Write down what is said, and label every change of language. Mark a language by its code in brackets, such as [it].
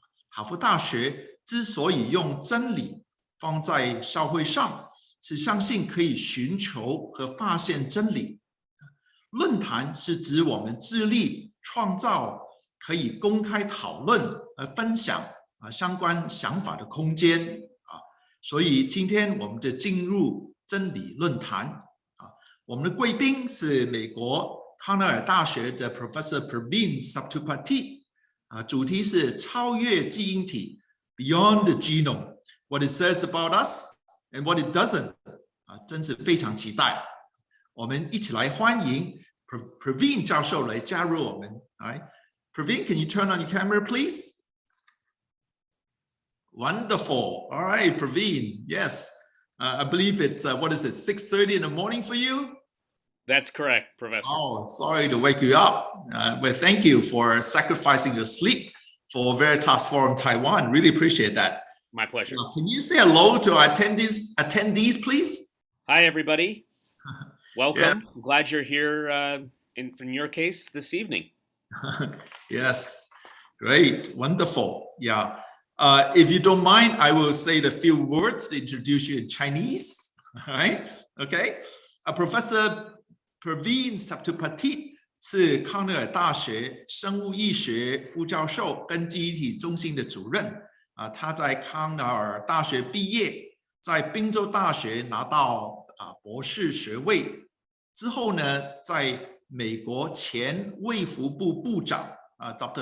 [zh] 哈佛大学之所以用真理放在校徽上，是相信可以寻求和发现真理。论坛是指我们致力创造可以公开讨论和分享相关想法的空间所以今天我们就进入真理论坛。我们的贵宾是美国康奈尔大学的 Professor Praveen Sethupathy， 主题是超越基因体 [en] Beyond the Genome What it says about us and what it doesn't， [zh] 真是非常期待。我们一起来欢迎 Praveen 教授来加入我们。 [en] Praveen, can you turn on your camera, please? Wonderful. All right, Praveen. Yes. I believe it's, what is it, 6:30 in the morning for you? That's correct, Professor. Oh, sorry to wake you up. Well, thank you for sacrificing your sleep for Veritas Forum Taiwan. Really appreciate that. My pleasure. Can you say hello to our attendees, please? Hi, everybody. Welcome. Yes. I'm glad you're here in your case this evening. Yes. Great. Wonderful. Yeah. If you don't mind, I will say the few words to introduce you in Chinese. All right? Okay. [zh] Professor Praveen Sethupathy 是康奈尔大学生物医学副教授跟记忆体中心的主任。他在康奈尔大学毕业，在宾州大学拿到博士学位之后呢，在美国前卫福部部长Dr.